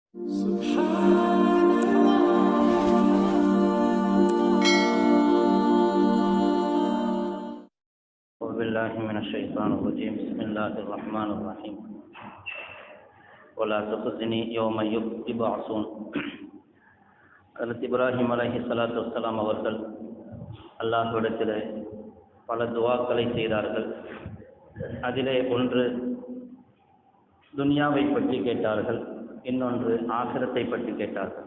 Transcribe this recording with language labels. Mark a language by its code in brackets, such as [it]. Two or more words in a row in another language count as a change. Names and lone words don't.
[ar] بالله من الشيطان الرجيم بسم الله الرحمن الرحيم ولا تخزني يوم يبعثون. [ta] இப்ராஹிம் [ar] عليه الصلاة والسلام [ta] அவர்கள் அல்லாஹ்விடத்தில் பல துஆக்களை செய்தார்கள். அதிலே ஒன்று துனியாவை பற்றி கேட்டார்கள், இன்னொன்று ஆகிரத்தை பற்றி கேட்டார்கள்.